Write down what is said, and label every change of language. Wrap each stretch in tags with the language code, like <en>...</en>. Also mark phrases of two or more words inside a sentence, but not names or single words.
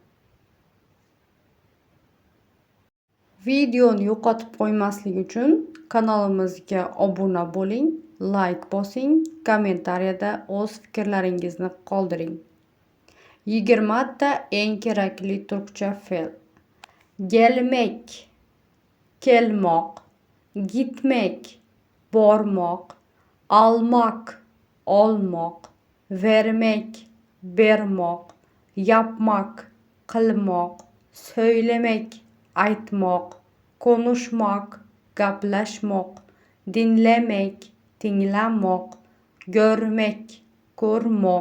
<uz>Videoni yo'qotib qo'ymaslik uchun kanalimizga obuna bo'ling, like bosing, kommentariyada o'z fikrlaringizni qoldiring. 20 ta eng kerakli turkcha fe'l. Gelmek, kelmoq, gitmek, bormoq, almak, olmoq, vermek, bermoq, yapmak, qilmoq, söylemek, aytmoq, konuşmak, gaplashmoq, dinlemek, tinglamoq, görmek, ko'rmoq,</uz>